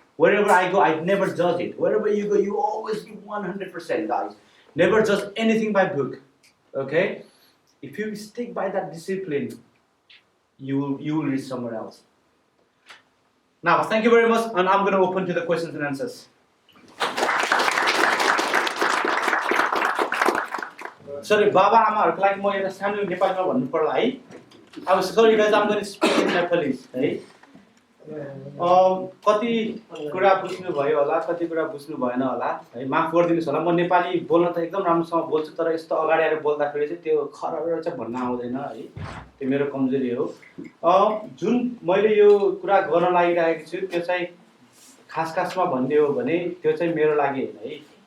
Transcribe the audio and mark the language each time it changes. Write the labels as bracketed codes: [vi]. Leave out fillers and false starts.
[en] Wherever I go, I never judge it. Wherever you go, you always give 100%, guys. Never judge anything by book. Okay? If you stick by that discipline, you will reach somewhere else. Now, thank you very much, and I'm going to open to the questions and answers. [ne] Sorry, Baba आमाहरुको लागि म एउटा सानो नेपालीमा भन्नु पर्ला है. [en] अब sorry guys, I'm going to speak in Nepalese है. [ne] कति कुरा बुझ्नु भयो होला, कति कुरा बुझ्नु भएन होला है. माफ गरिदिनुस् होला. म नेपाली बोल्न त एकदम राम्रोसँग बोल्छु, तर यस्तो अगाडि आएर बोल्दाखेरि चाहिँ त्यो खरर चाहिँ भन्न आउँदैन है. त्यो मेरो कमजोरी हो. जुन मैले यो कुरा गर्न लागिरहेको छु त्यो चाहिँ खासमा भन्ने हो भने त्यो चाहिँ मेरो लागि हैन है.